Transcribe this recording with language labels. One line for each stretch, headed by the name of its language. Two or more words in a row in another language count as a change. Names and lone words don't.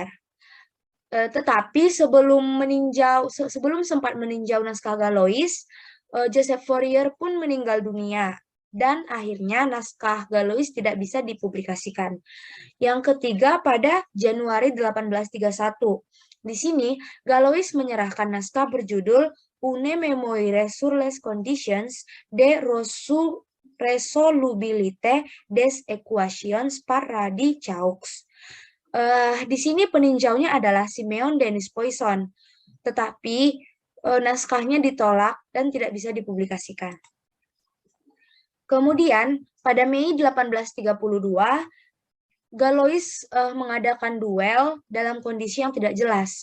Indonesian: Tetapi sebelum sempat meninjau naskah Galois, Joseph Fourier pun meninggal dunia dan akhirnya naskah Galois tidak bisa dipublikasikan. Yang ketiga pada Januari 1831. Di sini Galois menyerahkan naskah berjudul Une mémoire sur les conditions de resolubilité des équations par Radi-Caux. Di sini peninjaunya adalah Simeon Denis Poisson, tetapi naskahnya ditolak dan tidak bisa dipublikasikan. Kemudian pada Mei 1832, Galois mengadakan duel dalam kondisi yang tidak jelas.